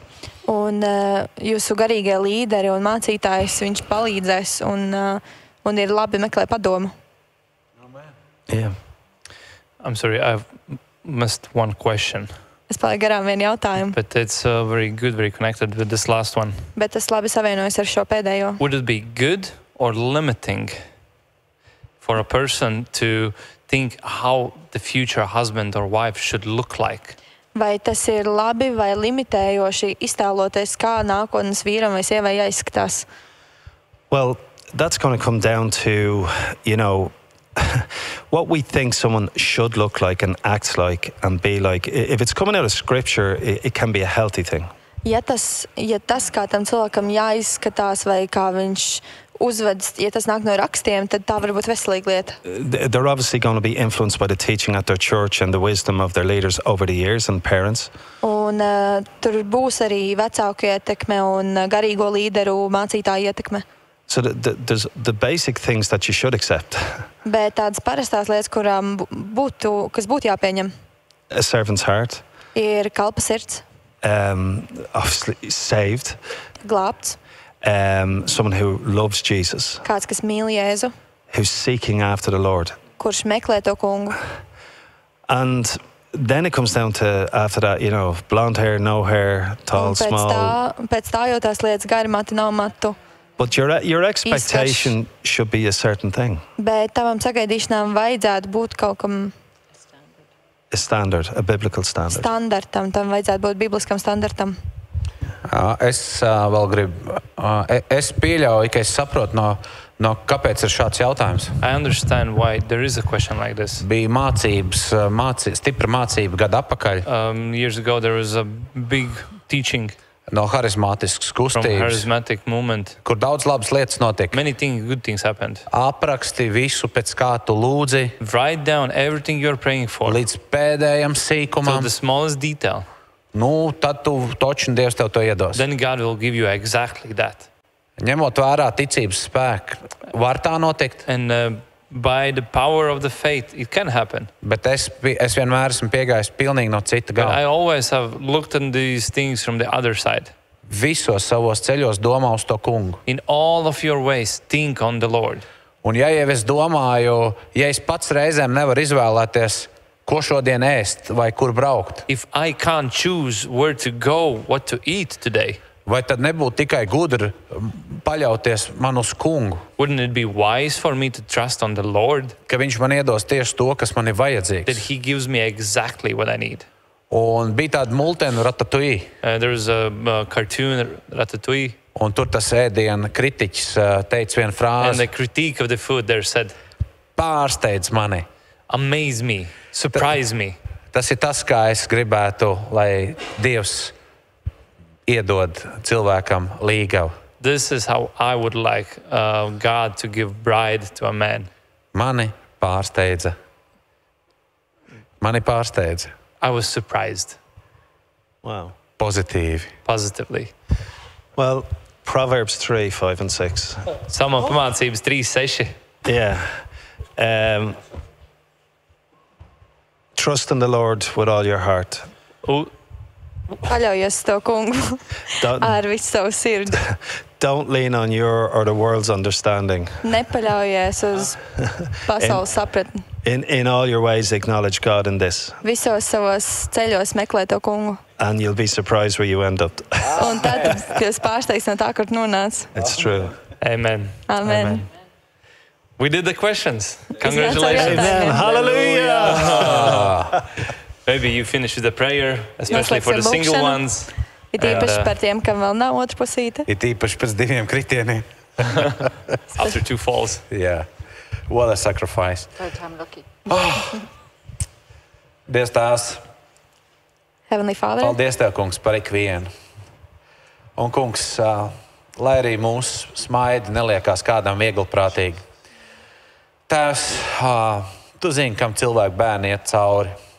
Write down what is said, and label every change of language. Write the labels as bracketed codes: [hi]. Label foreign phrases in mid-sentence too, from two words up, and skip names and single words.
[lv] Un jūsu garīgie līderi un mācītājs, viņš palīdzēs un ir labi meklēt padomu. [en] Yeah. I'm sorry, I've missed one question. [lv] Es palieku garām vienu jautājumu. [en] But it's very good, very connected with this last one. [lv] Bet tas labi savienojas ar šo pēdējo. [en] Would it be good or limiting for a person to think how the future husband or wife should look like? [lv] Vai tas ir labi vai limitējoši iztēloties, kā nākotnes vīram vai sievai jāizskatās? [en] Well, that's going to come down to, what we think someone should look like and act like and be like. If it's coming out of scripture, it can be a healthy thing. [lv] Ja tas kā tam cilvēkam jāizskatās vai kā viņš uzvedas, ja tas nāk no rakstiem, tad tā var būt veselīga lieta. [en] They're obviously going to be influenced by the teaching at their church and the wisdom of their leaders over the years and parents. [lv] Un tur būs arī vecāku ietekme un garīgo līderu mācītāju ietekme. [en] So there's the basic things that you should accept. [lv] Bet tādas parastās lietas, kas būtu jāpieņem. [en] A servant's heart. [lv] Ir kalpa sirds. [en] Obviously saved. [lv] Glābts. [en] Someone who loves Jesus. [lv] Kāds, kas mīl Jēzu. [en] Who's seeking after the Lord. [lv] Kurš meklē to kungu. [en] And then it comes down to, after that, blonde hair, no hair, tall, small. [lv] Pēc tā jau tās lietas gari mati, nav matu. [en] But your expectation should be a certain thing. [lv] Bet tavam sagaidīšanām vajadzētu būt kaut kam [en] a standard, a biblical standard. [lv] Standartam, tam vajadzētu būt bibliskam standartam. Es vēl gribu, es pieļauju, ka es saprotu no kāpēc ir šāds jautājums. [en] I understand why there is a question like this. [lv] Bija stipra mācība gadu atpakaļ. [en] Years ago there was a big teaching. [lv] No harizmātiskas kustības, [en] from charismatic movement, [lv] kur daudz labas lietas notika. [en] Many good things happened. [lv] Apraksti visu pēc kā tu lūdzi. [en] Write down everything you're praying for. [lv] Līdz pēdējam sīkumam. [en] To the smallest detail. [lv] Tad tu toču un Dievs tev to iedos. [en] Then God will give you exactly that. [lv] Ņemot vērā ticības spēku, var tā notikt. [en] And by the power of the faith, it can happen. [lv] Bet es vienmēr esmu piegājis pilnīgi no cita gala. [en] I always have looked at these things from the other side. [lv] Visos savos ceļos domā uz to kungu. [en] In all of your ways, think on the Lord. [lv] Un ja jau es domāju, ja es pats reizēm nevaru izvēlēties, ko šodien ēst vai kur braukt. [en] If I can't choose where to go, what to eat today. [lv] Vai tad nebūtu tikai gudri paļauties man uz kungu? [en] Wouldn't it be wise for me to trust on the Lord? [lv] Ka viņš man iedos tieši to, kas man ir vajadzīgs. [en] That he gives me exactly what I need. [lv] Un bija tāda multena Ratatouille. [en] There was a cartoon Ratatouille. [lv] Un tur tas ēdiena kritiķis teica vienu frāzi. [en] And the critique of the food there said, [lv] Pārsteidz mani. [en] amaze me, surprise me. [lv] Tas ir tas, kā es gribētu, lai Dievs iedod cilvēkam līgavu. [en] This is how I would like God to give bride to a man. [lv] Mani pārsteidza. [en] I was surprised Wow. [lv] Pozitīvi. [en] positively. Well, Proverbs 3, 5 and 6. [lv] Psalma pamācības 3:6. [en] Yeah. Trust in the Lord with all your heart. [lv] Paļaujies to kungu [en] Don't, [lv] ar visu savu sirdi. [en] don't lean on your or the world's understanding. [lv] Nepaļaujies uz pasaules sapratni. [en] In all your ways, acknowledge God in this, [lv] Visos savos ceļos meklē to kungu. [en] and you'll be surprised where you end up. [lv] Un tad jūs pārsteigts no tā, kur nonāc. [en] It's true. Amen. Amen. We did the questions. Congratulations. Amen. Hallelujah! Maybe you finish with the prayer, especially for the [lv] Noslēgsim [en] single [lv] lūkšanu. [en] ones. [lv] Ir īpaši par tiem, kam vēl nav otra pusīte. Ir īpaši pēc 2 kritieniem. [en] After 2 falls. Yeah. What a sacrifice. Third time lucky. [lv] Dievs tās, [en] Heavenly Father, [lv] paldies Tev, kungs, par ikvienu. Un, kungs, lai arī mūsu smaidi neliekās kādam vieglprātīgi. Tēvs, Tu zini, kam cilvēku bērni iet cauri.